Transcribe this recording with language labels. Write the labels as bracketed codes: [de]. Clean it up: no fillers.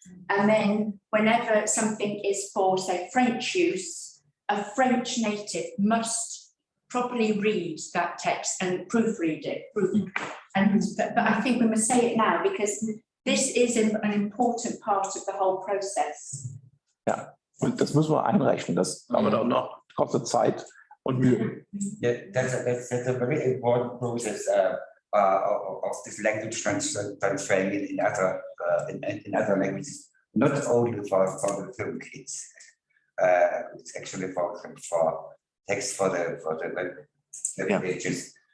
[en] And then whenever something is for, say, French use, a French native must properly read that text and proofread it. But I think we must say it now because this is an important part of the whole process. [de] Ja, und das müssen wir einrechnen. Das aber dann noch kostet Zeit und Mühe. [en] Yeah, that's a very important process of this language transferring in other languages, not only for the film kids. It's actually for text for the pages.